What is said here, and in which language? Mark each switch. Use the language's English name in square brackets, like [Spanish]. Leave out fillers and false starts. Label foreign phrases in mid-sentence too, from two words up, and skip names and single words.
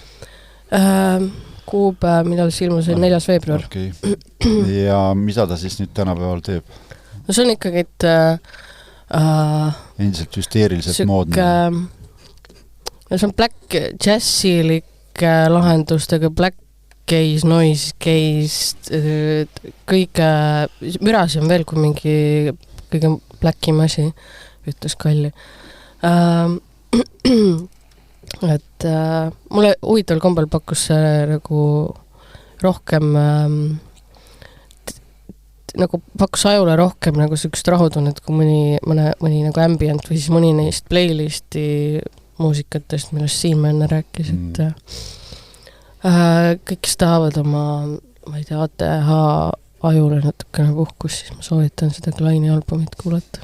[Estonian] Kuupäev, millal see ilmus, 4. veebruar. Okay. Ja mida ta siis nüüd tänapäeval teeb? No see on ikkagi endiselt hüsteeriliselt moodne. See on black jazzilik lahendustega, [English] black gaze, noise gaze, [Estonian] kõige mürasi on veel kui mingi kõige blackim asi, ütles Kalli. Et mulle huvitaval kombel pakkus nagu rohkem nagu pakkus ajule rohkem nagu sükest rahutunnet kui mõni nagu ambient või siis mõni neist playlisti muusikatest, millest Siim enne rääkis, et kõik, kes tahavad oma, ma ei tea, ATH ajule natukene puhkus, siis ma soovitan seda Kleini albumit kuulata.